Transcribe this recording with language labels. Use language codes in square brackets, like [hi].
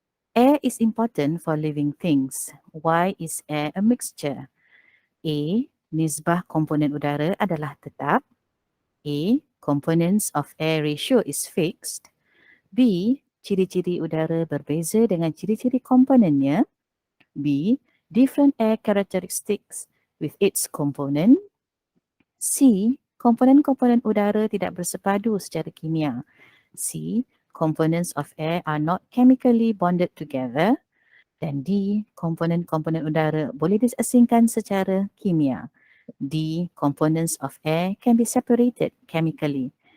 [en] Air is important for living things. Why is air a mixture? A. [ms] Nisbah komponen udara adalah tetap. A. [en] Components of air ratio is fixed. B. [ms] Ciri-ciri udara berbeza dengan ciri-ciri komponennya. B. [en] Different air characteristics with its component. C. [ms] Komponen-komponen udara tidak bersepadu secara kimia. C. [en] Components of air are not chemically bonded together. [ms] Dan D. Komponen-komponen udara boleh diasingkan secara kimia. D. [en] Components of air can be separated chemically.